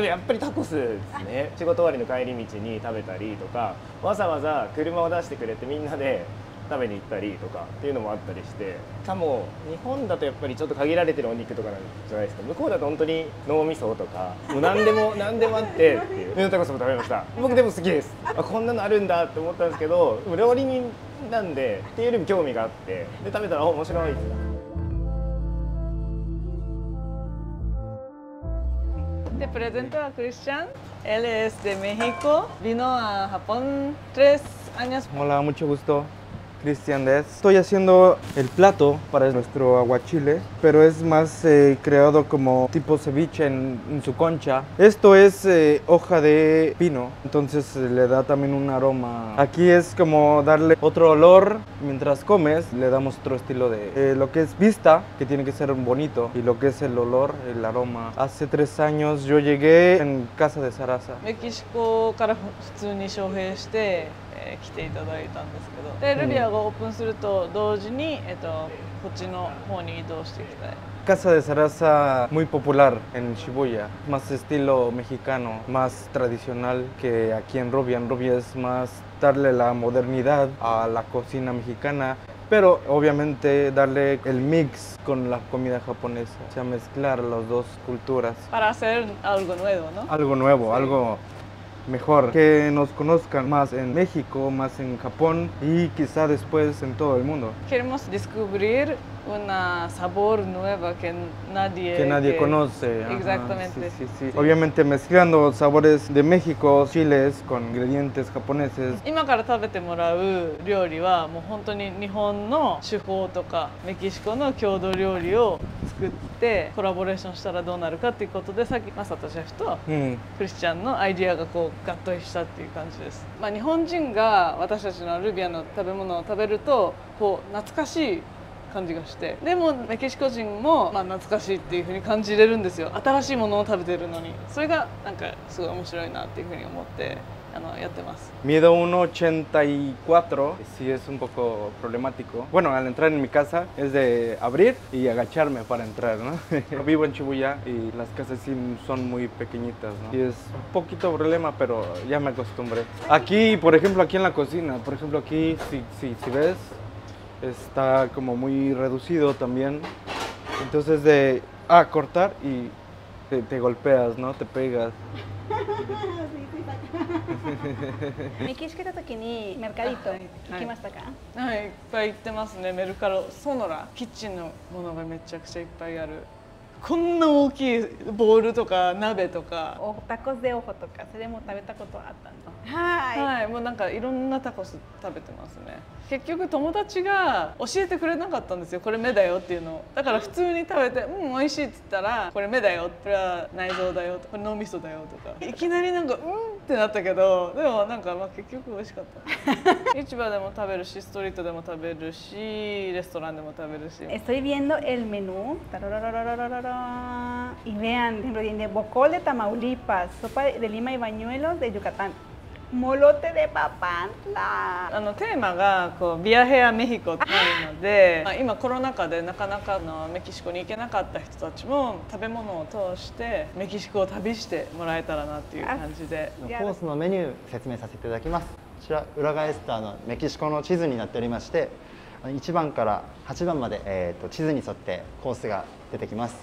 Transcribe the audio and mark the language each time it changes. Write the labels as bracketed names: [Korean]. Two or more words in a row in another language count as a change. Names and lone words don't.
[Japanese] でもやっぱりタコスですね。仕事終わりの帰り道に食べたりとか、わざわざ車を出してくれてみんなで食べに行ったりとかっていうのもあったりして、しかも日本だとやっぱりちょっと限られてるお肉とかなんじゃないですか。向こうだと本当に脳みそとかもう何でもあってっていう。タコスも食べました。僕でも好きです。こんなのあるんだって思ったんですけど、料理人なんでっていうよりも興味があって、で食べたら面白いです。 [Spanish] Te presento a Cristian, él es de México, vino a Japón 3 años. Hola, mucho gusto. Cristian Des. Estoy haciendo el plato para nuestro aguachile, pero es más creado como tipo ceviche en su concha. Esto es hoja de pino, entonces le da también un aroma. Aquí es como darle otro olor mientras comes, le damos otro estilo de lo que es vista, que tiene que ser bonito, y lo que es el olor, el aroma. Hace 3 años yo llegué en Casa de Sarasa. [Japanese] メキシコから普通に招聘して来ていただいたんですけど、でルビアがオープンすると同時に、こっちの方に移動していきたい。 [Spanish] Casa de Sarasa muy popular en Shibuya, más estilo mexicano, más tradicional que aquí en Robbia. En Robbia es más darle la modernidad a la cocina mexicana, pero obviamente darle el mix con la comida japonesa, o sea, mezclar las dos culturas. Para hacer algo nuevo, ¿no? Algo nuevo, algo mejor, que nos conozcan más en México, más en Japón y quizá después en todo el mundo. Queremos descubrir una sabor nueva que nadie conoce. Exactamente. Sí, sí, sí. Obviamente mezclando sabores de México, chiles con ingredientes japoneses. [Japanese] 今から食べてもらう料理はもう本当に日本の手法とかメキシコの郷土料理を作ってコラボレーションしたらどうなるかっていうことで、さっきマサトシェフとクリスチャンのアイディアがこう合体したっていう感じです。まあ、日本人が私たちのルビアの食べ物を食べるとこう懐かしい感じがして、でもメキシコ人もまあ懐かしいっていう風に感じれるんですよ。新しいものを食べてるのに、それがなんかすごい面白いなっていう風に思ってやってます。 [Spanish] Mido 1,84, sí es un poco problemático. Bueno, al entrar en mi casa es de abrir y agacharme para entrar, ¿no? Vivo en Shibuya y las casas sí son muy pequeñitas, ¿no? Y es un poquito problema, pero ya me acostumbré. Aquí, por ejemplo, aquí en la cocina, por ejemplo, aquí si ves, está como muy reducido también. Entonces de cortar y te golpeas, ¿no? Te pegas. [Japanese] メキシコ行った時にメルカリト行きましたか？はい、いっぱい行ってますね。メルカロ、ソノラ、キッチンのものがめちゃくちゃいっぱいある。こんな大きいボウルとか鍋とか。タコスでオホとか、それも食べたことあったんです。はい、もうなんかいろんなタコス食べてますね。結局友達が教えてくれなかったんですよ。これ目だよっていうのを。だから普通に食べて、美味しいって言ったら、これ目だよ、これは内臓だよ、これ脳みそだよとか。いきなりなんかってなったけど、でもなんかまあ結局美味しかった。市場でも食べるし、ストリートでも食べるし、レストランでも食べるし。 [Spanish] Estoy viendo el menú. Y vean, tiene bocol de Tamaulipas, sopa de lima y bañuelos de Yucatán, molote de Papantla. [Japanese] テーマがこう [Spanish] viaje a México [Japanese] ってなるので、今コロナ禍でなかなかメキシコに行けなかった人たちも食べ物を通してメキシコを旅してもらえたらなっていう感じで。コースのメニュー説明させていただきます。こちら裏返したメキシコの地図になっておりまして、1番から8番まで、地図に沿ってコースが出てきます。